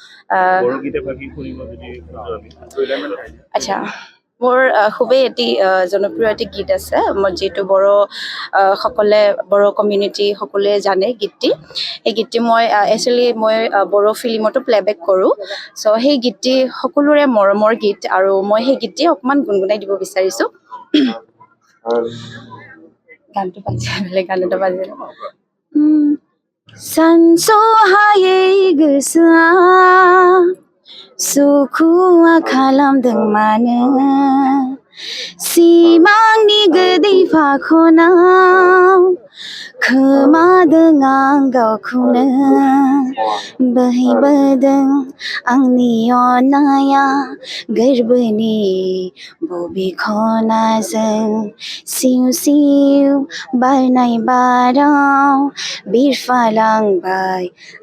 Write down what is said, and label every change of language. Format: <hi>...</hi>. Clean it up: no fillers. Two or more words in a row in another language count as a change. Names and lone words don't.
<as>আচ্ছা মোৰ খুবেই এটি জনপ্ৰিয় এটি গীত আছে যিটো বড়ো কমিউনিটি সকলোৱে জানে গীতটি এই গীতটি মই একচুৱেলি মই বড়ো ফিল্মতো প্লেবেক কৰোঁ চ' সেই গীতটি সকলোৰে মৰমৰ গীত আৰু মই সেই গীতটি অকণমান গুণগুণাই দিব বিচাৰিছোঁ গানটো বেলেগ গান এটা বাজিলে</as> <brx>सानस'हायै गोसोआ सुखुआ खालामदों मानो सिमांनि गोदै फाखनाव खोमादों आं गावखौनो बोहैबोदों आंनि अननाया गोरबोनि बबे खनाजों सिउ सिउ बारनाय बाराव बिरफालांबाय आंनि गोसोआ</brx>